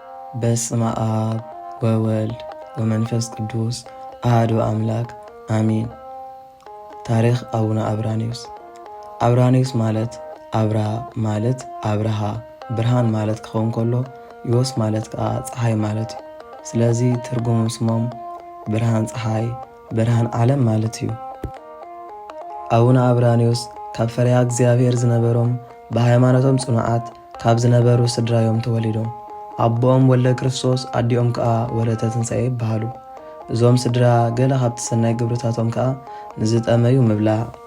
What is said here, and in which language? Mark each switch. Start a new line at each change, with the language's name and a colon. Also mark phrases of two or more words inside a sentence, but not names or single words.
Geez: በስመ አብ ወወልድ ወመንፈስ ቅዱስ አሐዱ አምላክ አሜን።
Tigrinya: ታሪክ አቡነ አብራኒዮስ። አብራኒዮስ ማለት አብራ ማለት አብርሃ ብርሃን ማለት ክኸውን ከሎ ዮስ ማለት ከዓ ፀሐይ ማለት እዩ። ስለዚ ትርጉሙ ስሞም ብርሃን ፀሐይ ብርሃን ዓለም ማለት እዩ። አቡነ አብራኒዮስ ካብ ፈሪሃ እግዚአብሔር ዝነበሮም ብሃይማኖቶም ጽኑዓት ካብ ዝነበሩ ስድራዮም ተወሊዶም አቦኦም ወልደ ክርስቶስ አዲኦም ከዓ ወለተ ትንሣኤ ይበሃሉ። እዞም ስድራ ገለ ካብቲ ሰናይ ግብርታቶም ከዓ ንዝጠመዩ ምብላዕ፣